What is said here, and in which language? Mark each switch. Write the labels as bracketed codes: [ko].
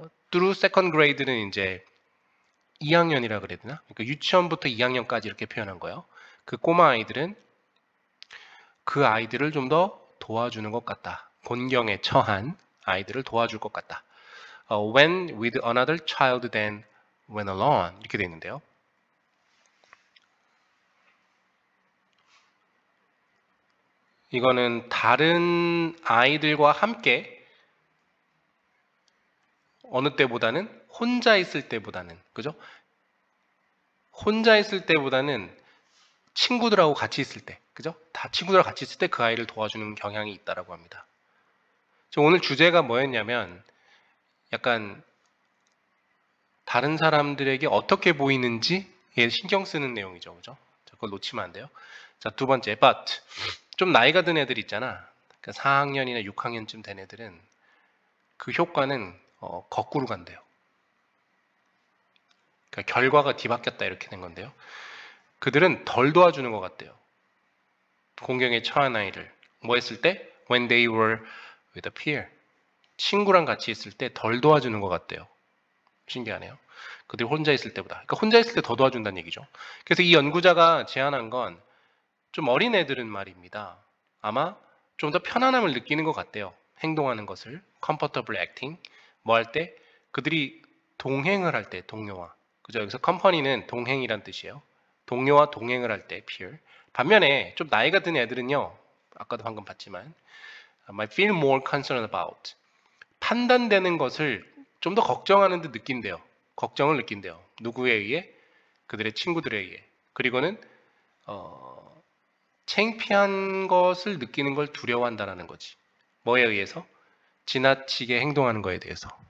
[en] through second grade [ko] 는 이제 2학년이라 그래야 되나? 그러니까 유치원부터 2학년까지 이렇게 표현한 거예요. 그 꼬마 아이들은 그 아이들을 좀 더 도와주는 것 같다. 곤경에 처한 아이들을 도와줄 것 같다. [en] when with another child than when alone [ko] 이렇게 되어 있는데요. 이거는 다른 아이들과 함께 어느 때보다는 혼자 있을 때보다는 그죠? 혼자 있을 때보다는 친구들하고 같이 있을 때 그죠? 다 친구들하고 같이 있을 때 그 아이를 도와주는 경향이 있다라고 합니다. 오늘 주제가 뭐였냐면 약간 다른 사람들에게 어떻게 보이는지에 신경 쓰는 내용이죠. 그죠? 그걸 놓치면 안 돼요. 자, 두 번째, but. 좀 나이가 든 애들 있잖아. 그러니까 4학년이나 6학년쯤 된 애들은 그 효과는 거꾸로 간대요. 그러니까 결과가 뒤바뀌었다 이렇게 된 건데요. 그들은 덜 도와주는 것 같대요. 공경에 처한 아이를. 뭐 했을 때? [en] When they were with a peer. [ko] 친구랑 같이 있을 때 덜 도와주는 것 같대요. 신기하네요. 그들이 혼자 있을 때보다. 그러니까 혼자 있을 때 더 도와준다는 얘기죠. 그래서 이 연구자가 제안한 건 좀 어린 애들은 말입니다. 아마 좀 더 편안함을 느끼는 것 같대요. 행동하는 것을. [en] comfortable acting. [ko] 뭐 할 때? 그들이 동행을 할 때, 동료와. 그죠? 여기서 company는 동행이란 뜻이에요. 동료와 동행을 할 때, peer. 반면에 좀 나이가 든 애들은요. 아까도 방금 봤지만 [en] might feel more concerned about. [ko] 판단되는 것을 좀 더 걱정하는 듯 느낀대요. 걱정을 느낀대요. 누구에 의해? 그들의 친구들에 의해. 그리고는 창피한 것을 느끼는 걸 두려워한다는 거지. 뭐에 의해서? 지나치게 행동하는 거에 대해서.